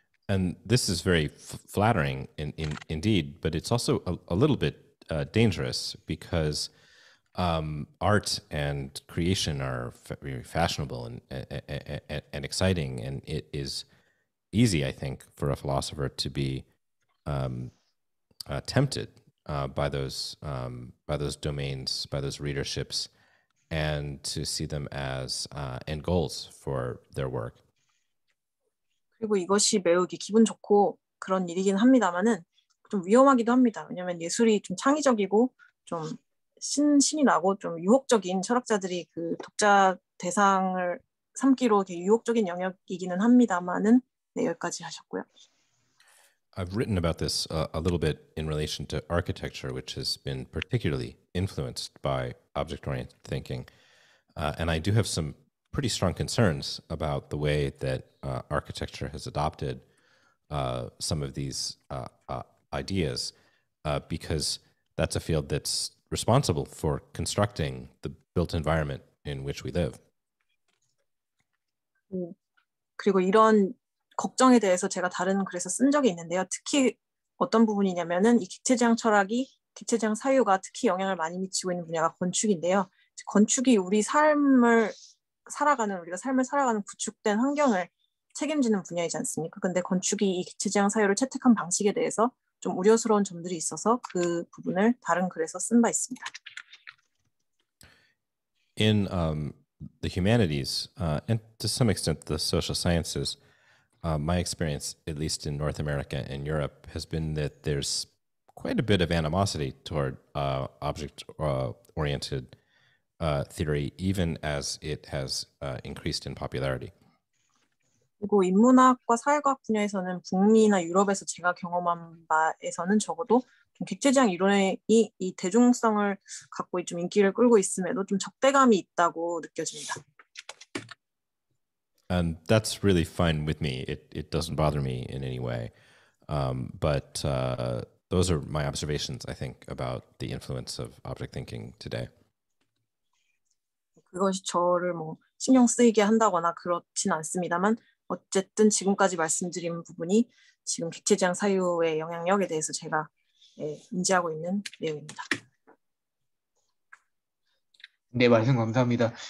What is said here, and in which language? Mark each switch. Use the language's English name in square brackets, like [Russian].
[English] And this is very flattering indeed, but it's also a little bit dangerous because art and creation are very fashionable and exciting, and it is easy, I think, for a philosopher to be tempted by those domains, by those readerships, and to see them as end goals for their work. [Korean] 그리고 이것이 매우 기분 좋고 그런 일이긴 합니다만은 좀 위험하기도 합니다. 왜냐하면 예술이 좀 창의적이고 좀 신이 나고 좀 유혹적인 철학자들이 그 독자 대상을 삼기로 되게 유혹적인 영역이기는 합니다만은 네, 여기까지 하셨고요. [English] I've written about this a little bit in relation to architecture, which has been particularly influenced by object-oriented thinking. And I do have some pretty strong concerns about the way that architecture has adopted some of these ideas, because that's a field that's responsible for constructing the built environment in which we live. [Korean] 그리고 이런 걱정에 대해서 제가 다른 글에서 쓴 적이 있는데요. 특히 어떤 부분이냐면은 이 객체지향 철학이 객체지향 사유가 특히 영향을 많이 미치고 있는 분야가 건축인데요. 건축이 우리가 삶을 살아가는 구축된 환경을 책임지는 분야이지 않습니까? 근데 건축이 이 객체지향 사유를 채택한 방식에 대해서 좀 우려스러운 점들이 있어서 그 부분을 다른 글에서 쓴 바 있습니다. [English] In the humanities and to some extent the social sciences, my experience, at least in North America and Europe, has been that there's quite a bit of animosity toward object-oriented theory, even as it has increased in popularity. [Korean] 그리고 인문학과 사회과학 분야에서는 북미나 유럽에서 제가 경험한 바에서는 적어도 좀 객체지향 이론이 이 대중성을 갖고 좀 인기를 끌고 있음에도 좀 적대감이 있다고 느껴집니다. [English] And that's really fine with me. It doesn't bother me in any way. But those are my observations, I think, about the influence of object thinking today. [Korean] 그것이 저를 뭐 신경 쓰이게 한다거나 그렇진 않습니다만 어쨌든 지금까지 말씀드린 부분이 지금 객체지향 사유의 영향력에 대해서 제가 인지하고 있는 내용입니다. 네, 말씀 감사합니다.